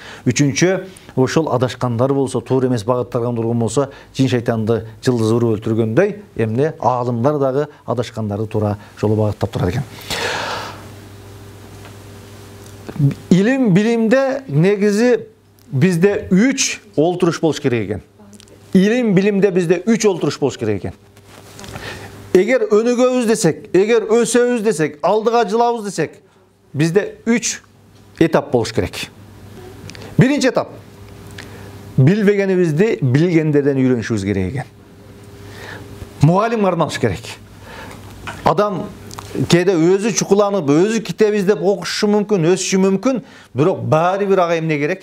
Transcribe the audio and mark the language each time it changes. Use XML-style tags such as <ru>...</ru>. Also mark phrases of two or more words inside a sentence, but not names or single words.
<ky>Үчүнчү, ошол адашкандар болсо, туура эмес багыттарга турган болсо, жин шайтанды жылдыз уруп өлтүргөндөй, эмне аалымдар дагы адашкандарды туура жолго багыттап турат экен. Илим билимде негизи бизде 3 олтуруш болуш керек экен. Илим билимде бизде 3 олтуруш болуш керек экен. Эгер өнүгөбүз десек, эгер өсөбүз десек, алдыга жылабыз десек, bizde 3 этап болуш керек. Биринчи этап. Билбегенибизди билгендерден үйрөнүшүбүз керек экен. Мугалим кармалыш керек. Адам кээде өзү чукуланып, өзү китеп издеп окушу мүмкүн, өсүшү мүмкүн, бирок баары бир ага эмне керек?</ky>